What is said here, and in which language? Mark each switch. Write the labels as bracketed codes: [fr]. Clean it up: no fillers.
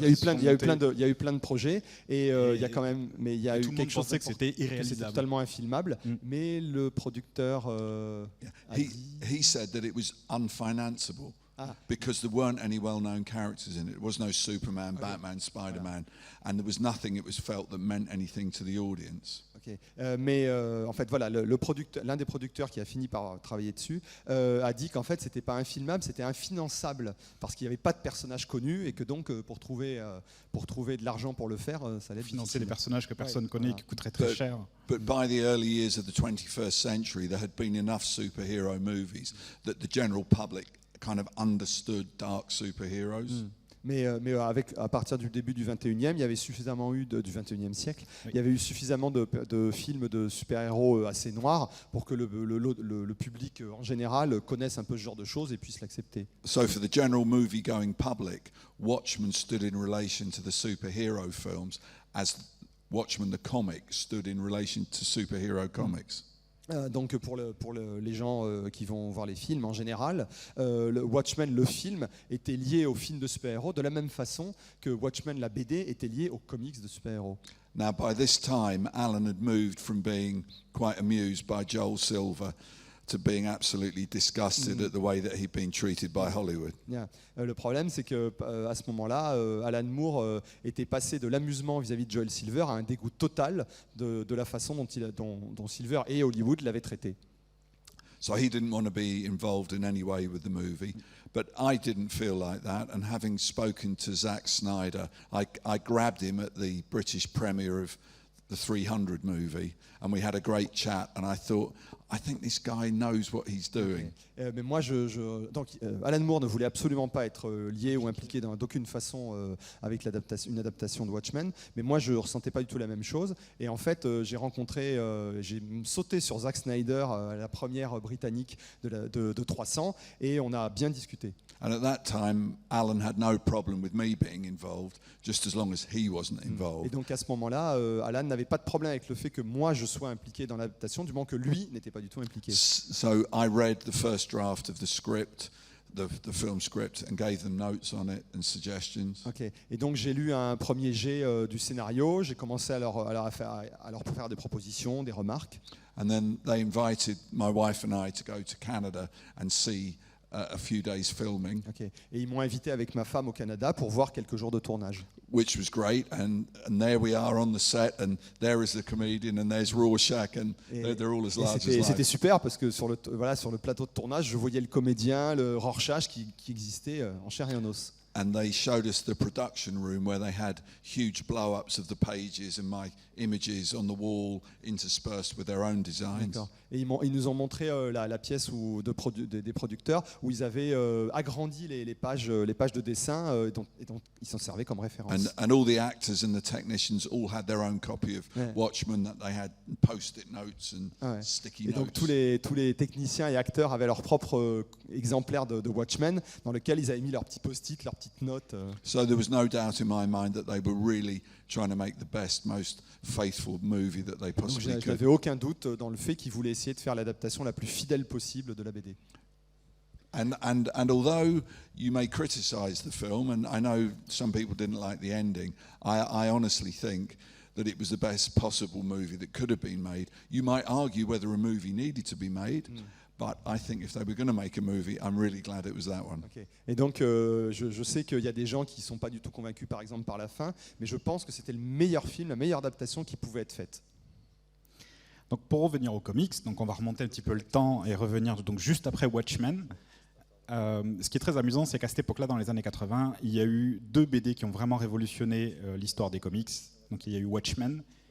[fr] Voilà, il y a eu plein de projets et il y a quand même, mais il y a eu quelque chose que c'était irréalisable, c'était totalement infilmable. Mais le producteur [en] he said that it was unfinanceable because there weren't any well-known characters in it. There was no Superman, Batman, Spider-Man, and there was nothing it was felt that meant anything to the audience. Okay. [fr] Mais en fait, voilà, l'un des producteurs qui a fini par travailler dessus a dit qu'en fait, c'était pas infilmable, c'était infinançable parce qu'il n'y avait pas de personnages connus et que donc pour trouver de l'argent pour le faire, ça allait être financer des personnages que personne connaît et qui coûteraient très cher. [en] But by the early years of the 21st century, there had been enough superhero movies that the general public kind of understood dark superheroes. [fr] Mais à partir du début du 21e, il y avait suffisamment du 21e siècle, il y avait eu suffisamment de films de super-héros assez noirs pour que le public en général connaisse un peu ce genre de choses et puisse l'accepter. [en] So for the general movie-going public, Watchmen stood in relation to the superhero films as Watchmen the comic stood in relation to superhero comics. [fr] Donc pour les gens qui vont voir les films en général, le Watchmen, le film, était lié au film de super-héros de la même façon que Watchmen, la BD, était lié aux comics de super-héros. [en] Now by this time, Alan had moved from being quite amused by Joel Silver to being absolutely disgusted at the way that he'd been treated by Hollywood. Yeah. [fr] Le problème, c'est que à ce moment-là, Alan Moore était passé de l'amusement vis-à-vis de Joel Silver à un dégoût total de la façon dont Silver et Hollywood l'avaient traité. [en] So he didn't want to be involved in any way with the movie, but I didn't feel like that. And having spoken to Zack Snyder, I grabbed him at the British premiere of the 300 movie, and we had a great chat. And I thought, I think this guy knows what he's doing. [fr] Mais moi, donc, Alan Moore ne voulait absolument pas être lié ou impliqué d'aucune façon avec une adaptation de Watchmen. Mais moi, je ne ressentais pas du tout la même chose. Et en fait, j'ai sauté sur Zack Snyder à la première britannique de 300, et on a bien discuté. [en] And at that time, Alan had no problem with me being involved, just as long as he wasn't involved. [fr] Et donc à ce moment-là, Alan n'avait pas de problème avec le fait que moi je sois impliqué dans l'adaptation, du moment que lui n'était pas du tout impliqué. [en] So I read the first draft of the script, the film script, and gave them notes on it and suggestions. Okay. [fr] Et donc j'ai lu un premier jet du scénario, j'ai commencé à leur faire des propositions, des remarques. [en] And then they invited my wife and I to go to Canada and see a few days filming. Okay. [fr] Et ils m'ont invité avec ma femme au Canada pour voir quelques jours de tournage. [en] Which was great, and there we are on the set, and there is the comedian, and there's Rorschach, and they're all as large as life. [fr] C'était super parce que sur le plateau de tournage, je voyais le comédien, le Rorschach qui existait en chair et en os. [en] And they showed us the production room where they had huge blow-ups of the pages and my images on the wall interspersed with their own designs. [fr] D'accord. Et ils nous ont montré la pièce des producteurs où ils avaient agrandi les pages de dessin dont ils s'en servaient comme référence. [en] And all the actors and the technicians all had their own copy of Watchmen that they had post-it notes and sticky notes. [fr] Et donc tous les techniciens et acteurs avaient leur propre exemplaire de Watchmen dans lequel ils avaient mis leurs petits post-it, leurs petites notes. [en] So there was no doubt in my mind that they were really trying to make the best, most faithful movie that they possibly could. [fr] Je n'avais aucun doute dans le fait qu'ils voulaient essayer de faire l'adaptation la plus fidèle possible de la BD. [en] And although you may criticize the film, and I know some people didn't like the ending, I honestly think that it was the best possible movie that could have been made. You might argue whether a movie needed to be made, but I think if they were going to make a movie, I'm really glad it was that one. Okay. [fr] Et donc, je sais qu'il y a des gens qui ne sont pas du tout convaincus, par exemple, par la fin, mais je pense que c'était le meilleur film, la meilleure adaptation qui pouvait être faite. Donc, pour revenir aux comics, donc on va remonter un petit peu le temps et revenir donc juste après Watchmen. Ce qui est très amusant, c'est qu'à cette époque-là, dans les années 80, il y a eu 2 BD qui ont vraiment révolutionné l'histoire des comics. Donc, il y a eu Watchmen.